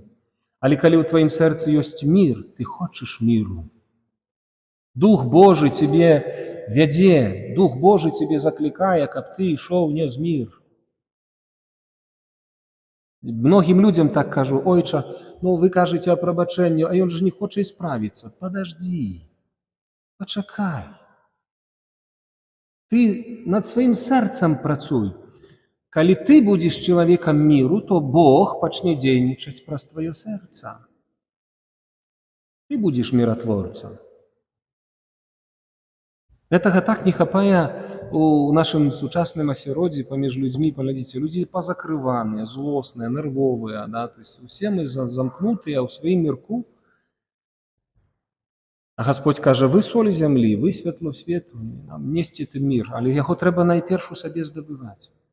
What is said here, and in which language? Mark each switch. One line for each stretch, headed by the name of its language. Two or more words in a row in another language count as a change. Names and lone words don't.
Belarusian: Але калі ў тваім сэрцы ёсць мір, ты хочаш міру.
Russian: Дух Божий тебе
Belarusian: вядзе,
Russian: Дух Божий тебе
Belarusian: заклікае, каб ты ішоў нес мір.
Russian: Многим людям так кажу: «Ойча, ну вы кажете о пробачении, а он же не хочет исправиться». Подожди, почакай. Ты над своим сердцем працуй. Калі ты будешь человеком миру, то Бог пачне дзейнічаць праз твоё сердце. Ты будешь миротворцем.
Belarusian: Гэтага так не хапае у нашым сучасным асяроддзі паміж людзьмі. Паглядзіце, людзі пазакрываныя, злосныя, нервовыя, да?
Russian: То есть
Belarusian: усе мы замкнутыя ў сваім мірку. А Господь кажа: «Вы соль зямлі, вы святло свету, нам несці ты мір, але яго трэба найперш у сабе здабываць».